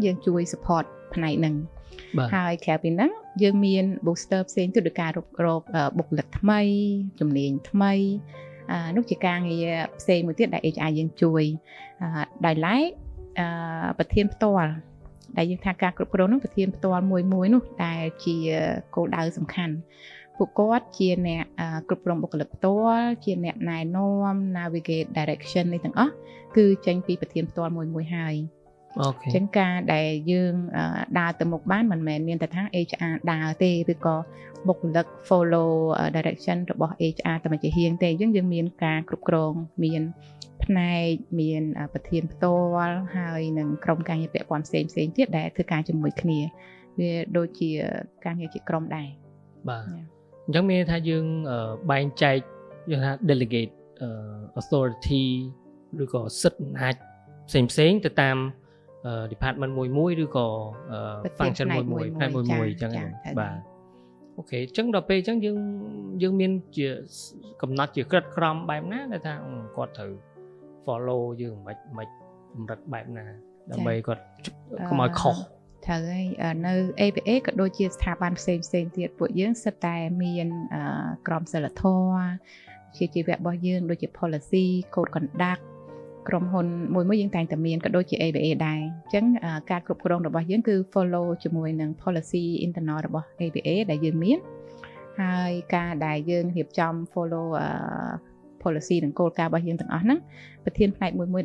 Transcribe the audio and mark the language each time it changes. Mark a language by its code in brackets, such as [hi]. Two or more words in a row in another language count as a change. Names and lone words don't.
[km] យើងជួយ support ផ្នែកហ្នឹងហើយក្រៅពីហ្នឹងយើងមាន booster ផ្សេងទៀតដូចការរកបុគ្គលិកថ្មីជំនាញថ្មីនោះជាការងារផ្សេងមួយទៀតដែល HR យើងជួយដោយឡែកប្រធានផ្ទាល់ដែលយើងថាការគ្រប់គ្រងនោះប្រធានផ្ទាល់មួយនោះដែលជាគោលដៅសំខាន់ពួកគាត់ជាអ្នកគ្រប់គ្រងបុគ្គលិកផ្ទាល់ជាអ្នកណែនាំ [en] navigate direction [km] នេះទាំងអស់គឺចេញពីប្រធានផ្ទាល់មួយហើយ អូខេ អញ្ចឹងការដែលយើងដើរទៅមុខបានមិនមែនមានតែថា HR ដើរទេឬក៏បុគ្គលិក [en] follow direction [km] របស់ HR តែមួយជាហៀងទេអញ្ចឹងយើងមានការគ្រប់គ្រងមានផ្នែកមានប្រធានផ្ទាល់ហើយនឹងក្រុមការងារពាក់ព័ន្ធផ្សេងទៀតដែលធ្វើការជាមួយគ្នាវាដូចជាការងារជាក្រុមដែរ បាទអញ្ចឹងមានថាយើងបែងចែកយើងថា [en] delegate authority [km] ឬក៏សិទ្ធិអំណាចផ្សេងទៅតាម department មួយឬក៏ function មួយផ្នែកមួយអញ្ចឹងបាទអូខេអញ្ចឹងដល់ពេលអញ្ចឹងយើងមានជាកំណត់ជាក្រិតក្រមបែបណាដែលថាគាត់ត្រូវ follow យើងមិនកម្រិតបែបណាដើម្បីគាត់កុំឲ្យខុស ត្រូវហើយនៅ APA ក៏ដូចជាស្ថាប័នផ្សេងទៀតពួកយើងសិតតែមានក្រមសីលធម៌ជាជីវៈរបស់យើងដូចជា [en] policy code conduct [km] ក្រុមហ៊ុនមួយយើងតែងតែមានក៏ដូចជា APA ដែរអញ្ចឹងការគ្រប់គ្រងរបស់យើងគឺ follow ជាមួយនឹង [en] policy internal [km] របស់ APA ដែលយើងមានហើយការដែលយើងរៀបចំ [en] follow policy [km] និងគោលការណ៍របស់យើងទាំងអស់ហ្នឹងប្រធានផ្នែកមួយ